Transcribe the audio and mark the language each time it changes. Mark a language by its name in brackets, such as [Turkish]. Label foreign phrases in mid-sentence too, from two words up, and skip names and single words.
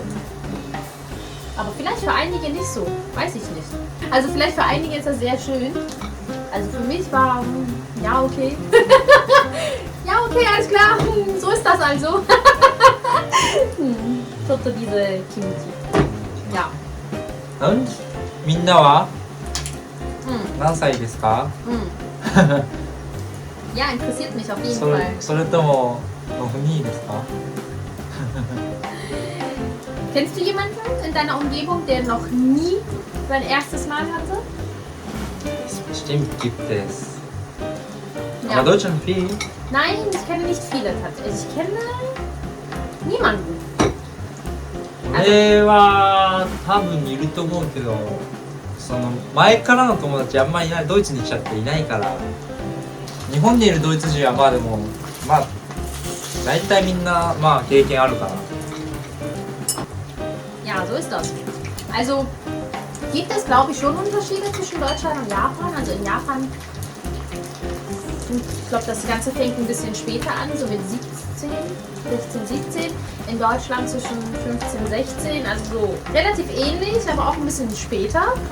[German] Aber vielleicht für einige nicht so. Weiß ich nicht. Also vielleicht für einige ist das sehr schön. Also für mich war, ja, okay. Ja, okay, alles klar. So ist das also. Toto diese Kimchi. Ja. Und? [Japanese] みんなはうん何歳ですか？ [German] うん。Ja, interessiert mich auf jeden Fall. [Japanese] それとも [German] noch nie [Japanese] ですか？ [German] Kennst du jemanden in deiner Umgebung, der noch nie sein erstes Mal hatte? Bestimmt gibt es. Ja. Aber Deutschland viel. Nein, ich kenne nicht viele tatsächlich. Ich kenne niemanden. [Japanese] 俺は多分いると思うけどその前からの友達あんまりいない、ドイツに来ちゃっていないから、日本にいるドイツ人はまあでもまあ大体みんなまあ経験あるから。 [German] Ja, so ist das. Also gibt es, glaube ich, schon Unterschiede zwischen Deutschland und Japan. Also in Japan, ich glaube, das Ganze fängt ein bisschen später an, so mit 16, 17. In Deutschland zwischen 15, 16, also so relativ ähnlich, aber auch ein bisschen später.